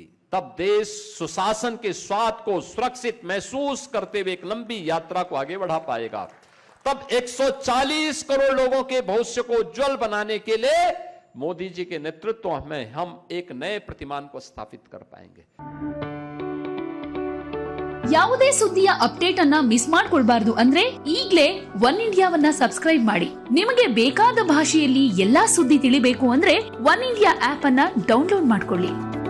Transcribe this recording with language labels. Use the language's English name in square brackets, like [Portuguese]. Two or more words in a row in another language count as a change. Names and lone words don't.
[Hindi] तब देश सुशासन के स्वाद को सुरक्षित महसूस करते हुए एक लंबी यात्रा को आगे बढ़ा पाएगा। तब 140 करोड़ लोगों के भविष्य को उज्जवल बनाने के लिए मोदी जी के नेतृत्व में हम एक नए प्रतिमान को स्थापित कर पाएंगे। [Kannada] ಯಾವುದೇ ಸುದ್ದಿಯ ಅಪ್ಡೇಟ್ ಅನ್ನ ಮಿಸ್ ಮಾಡ್ಕೊಳ್ಬಾರ್ದು ಅಂದ್ರೆ ಈಗ್ಲೇ ಒನ್ ಇಂಡಿಯಾವನ್ನ ಸಬ್ಸ್ಕ್ರೈಬ್ ಮಾಡಿ. ನಿಮಗೆ ಬೇಕಾದ ಭಾಷೆಯಲ್ಲಿ ಎಲ್ಲಾ ಸುದ್ದಿ ತಿಳಿಬೇಕು ಅಂದ್ರೆ ಒನ್ ಇಂಡಿಯಾ ಆಪ್ ಅನ್ನ ಡೌನ್ಲೋಡ್ ಮಾಡ್ಕೊಳ್ಳಿ.